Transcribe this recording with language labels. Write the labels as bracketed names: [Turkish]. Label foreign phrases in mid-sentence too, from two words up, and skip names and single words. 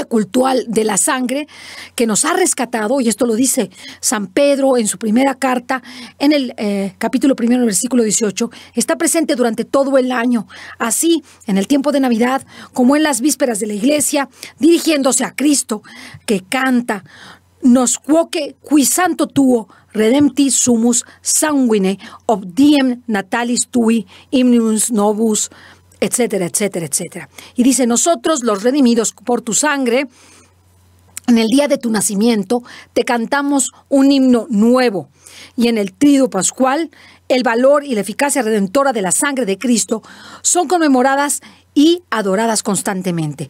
[Spanish] cultural de la sangre que nos ha rescatado, y esto lo dice San Pedro en su primera carta, en el capítulo 1, versículo 18, está presente durante todo el año, así en el tiempo de Navidad como en las vísperas de la Iglesia, dirigiéndose a Cristo, que canta: [Latin] nos quoque qui santo tuo redempti sumus sanguine obdiem natalis tui hymnus novus, [Spanish] etcétera, etcétera, etcétera. Y dice: nosotros, los redimidos por tu sangre, en el día de tu nacimiento, te cantamos un himno nuevo. Y en el Tríduo Pascual, el valor y la eficacia redentora de la sangre de Cristo son conmemoradas y adoradas constantemente.